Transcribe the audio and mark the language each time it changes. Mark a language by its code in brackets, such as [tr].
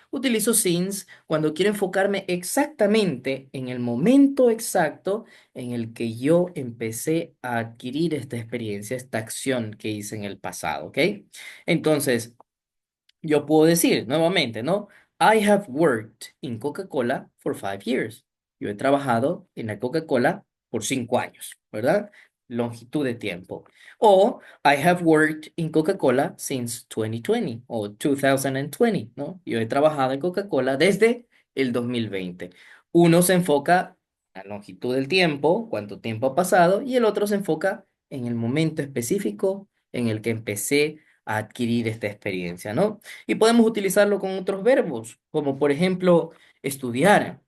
[es] Utilizo since cuando quiero enfocarme exactamente en el momento exacto en el que yo empecé a adquirir esta experiencia, esta acción que hice en el pasado, ¿ok? Entonces, yo puedo decir nuevamente, ¿no? [en] I have worked in Coca-Cola for 5 years. [es] Yo he trabajado en la Coca-Cola por 5 años, ¿verdad? Longitud de tiempo. [en] O I have worked in Coca-Cola since 2020 o 2020, ¿no? [es] Yo he trabajado en Coca-Cola desde el 2020. Uno se enfoca en la longitud del tiempo, cuánto tiempo ha pasado, y el otro se enfoca en el momento específico en el que empecé a adquirir esta experiencia, ¿no? Y podemos utilizarlo con otros verbos, como por ejemplo, estudiar.